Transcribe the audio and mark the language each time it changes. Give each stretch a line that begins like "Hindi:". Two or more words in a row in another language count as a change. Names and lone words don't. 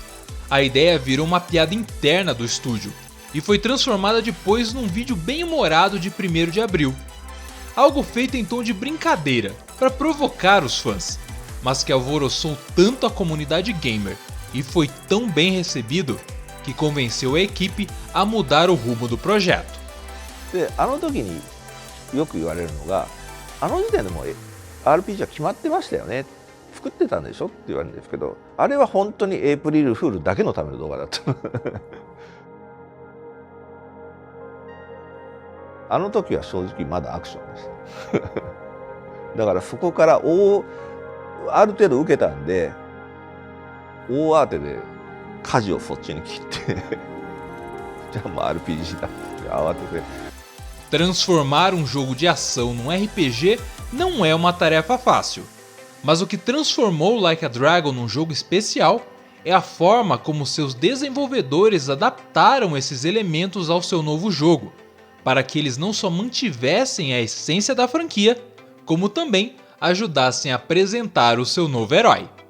Portuguese: A ideia virou uma piada interna do estúdio, e foi transformada depois num vídeo bem humorado de 1º de abril. Algo feito em tom de brincadeira, para provocar os fãs, mas que alvoroçou tanto a comunidade gamer e foi tão bem recebido que convenceu a equipe a mudar o rumo do projeto.
Japanese: で、あの時によく言われるのが、あの時点でもう RPG は決まってましたよね、作ってたんでしょって言われるんですけど、あれは本当にエイプリルフールだけのための動画だった。あの時は正直まだアクションです。だからそこからある程度受けたんで、大慌てで舵をそっちに切ってじゃあもう RPG だって慌てて。
Portuguese: Transformar um jogo de ação num RPG não é uma tarefa fácil, mas o que transformou Like a Dragon num jogo especial é a forma como seus desenvolvedores adaptaram esses elementos ao seu novo jogo, para que eles não só mantivessem a essência da franquia, como também ajudassem a apresentar o seu novo herói.